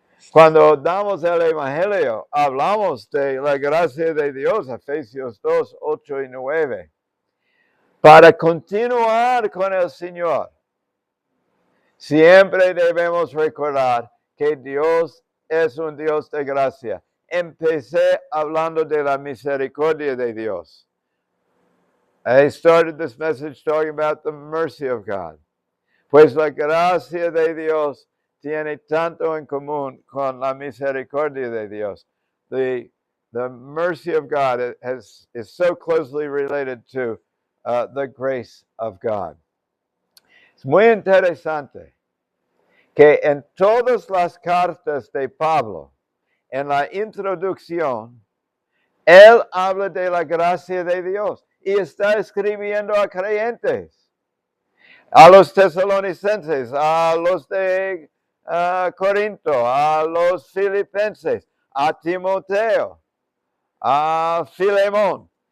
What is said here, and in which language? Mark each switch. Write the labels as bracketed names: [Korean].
[Spanish] Cuando damos el Evangelio, hablamos de la gracia de Dios, Efesios 2, 8 y 9. Para continuar con el Señor, siempre debemos recordar que Dios es un Dios de gracia. Empecé hablando de la misericordia de Dios. [English] I started this message talking about the mercy of God. [Spanish] Pues la gracia de Dios tiene tanto en común con la misericordia de Dios. [English] The mercy of God is so closely related to the grace of God. [Spanish] Es muy interesante que en todas las cartas de Pablo, en la introducción, él habla de la gracia de Dios y está escribiendo a creyentes, a los tesalonicenses, a los de Corinto, a los filipenses, a Timoteo, a Filemón.